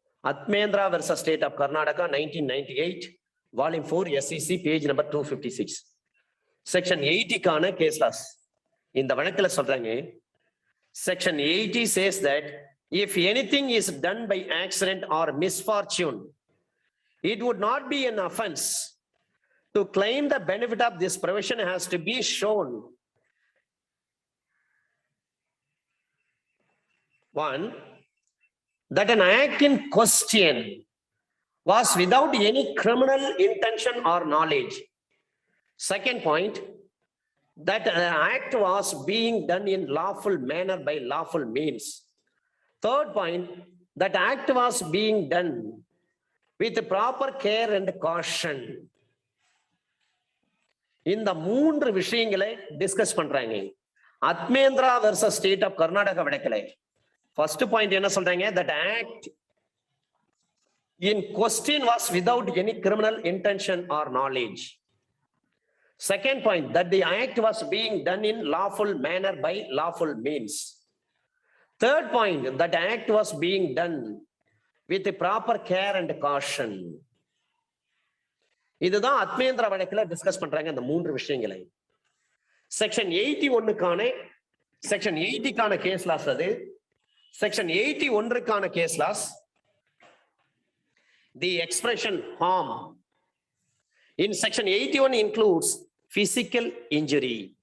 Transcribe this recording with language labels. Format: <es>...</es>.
<en>Athmendra versus state of Karnataka 1998, volume 4, SCC, page number 256.</en> <ta>Section 80க்கான case loss இந்த வழக்கில் சொல்றாங்க.</ta> <en>Section 80 says that if anything is done by accident or misfortune, it would not be an offense. To claim the benefit of this provision has to be shown, 1, that an act in question was without any criminal intention or knowledge. Second point, that an act was being done in lawful manner by lawful means. Third point, that act was being done with proper care and caution.</en> <ta>இந்த 3 விஷயங்களை discuss பண்றாங்க அத்மேந்திரா versus state of Karnataka வழக்கில். First point என்ன சொல்றாங்க?</ta> <en>that act in question was without any criminal intention or knowledge. Second point, that the act was being done in lawful manner by lawful means. Third point, that act was being done with the proper care and caution.</en> <ta>இதுதான் அத்மேந்திரா வழக்கில் discuss பண்றாங்க இந்த 3 விஷயங்களை. Section 81க்கான section 80க்கான case loss அது.</ta> <en>Section 81க்கான case laws the expression harm in section 81 includes physical injury.</en>